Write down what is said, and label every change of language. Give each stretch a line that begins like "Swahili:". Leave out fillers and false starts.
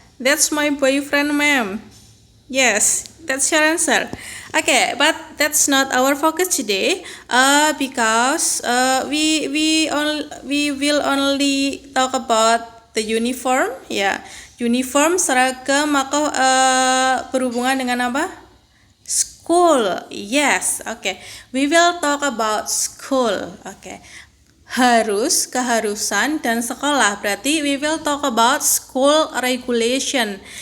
English: That's my boyfriend, ma'am. Yes, that's your answer. Okay, but that's not our focus today. Because we will only talk about the uniform, ya.
Indonesian: Uniform, seragam, maka berhubungan dengan apa?
English: School. Yes, okay. We will talk about school. Okay.
Indonesian: Harus, keharusan, dan sekolah. Berarti
English: we will talk about school regulation.